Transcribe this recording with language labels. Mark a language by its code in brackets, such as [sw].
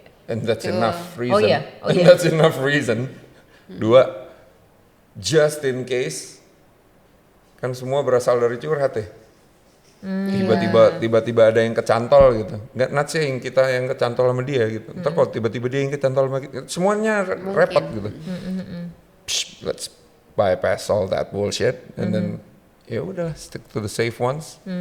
[en] And that's enough reason. Oh, yeah. And that's enough reason. [id] Dua, [en] just in case, [id] kan semua berasal dari curhat ya. Tiba-tiba ada yang kecantol gitu. Nggak [en] not saying [id] kita yang kecantol sama dia gitu. Ntar kalau tiba-tiba dia yang kecantol sama kita, semuanya repot gitu. [en] Psh, let's bypass all that bullshit and then [id] ya udah [en] stick to the safe ones.